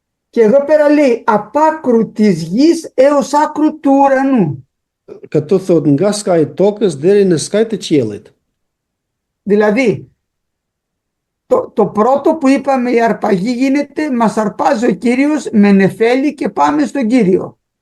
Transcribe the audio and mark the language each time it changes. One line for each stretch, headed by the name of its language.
Greek: και εδώ πέρα λέει απ' άκρου της γης έως άκρου του ουρανού.
Albanian: Këtu thot nga ska i tokës deri në skaj të qiellit.
Greek: Δηλαδή, το πρώτο που είπαμε, η αρπαγή γίνεται, μας αρπάζει ο Κύριος με νεφέλη και πάμε στον Κύριο.